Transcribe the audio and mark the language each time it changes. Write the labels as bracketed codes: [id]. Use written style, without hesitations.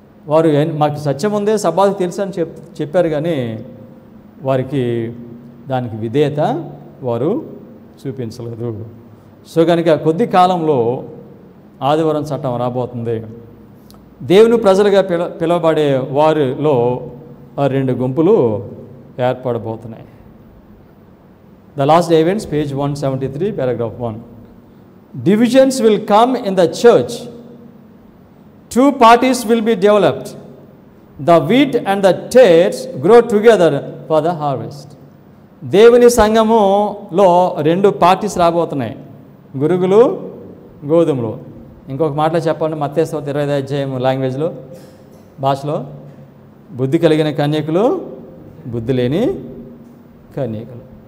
[te] వారు మాకు సత్యం ఉందే, సబ్బాతు తెలుసు అని చెప్పారు, కానీ వారికి దానికి విధేయత వారు చూపించలేదు. సో కనుక కొద్ది కాలంలో ఆదివారం చట్టం రాబోతుంది. దేవుని ప్రజలుగా పిలువబడే వారిలో 2 గుంపులు ఏర్పడబోతున్నాయి. [en] The last events, page 173, paragraph 1. Divisions will come in the church. 2 parties will be developed. The wheat and the tares grow together for the harvest. [te] దేవుని సంఘములో 2 పార్టీస్ రాబోతున్నాయి, గురుగులు, గోధుమలు. ఇంకొక మాటలో చెప్పండి, మత్తయి 25 అధ్యాయం లాంగ్వేజ్లో, భాషలో, బుద్ధి కలిగిన కన్యకులు, బుద్ధి లేని కన్యకులు.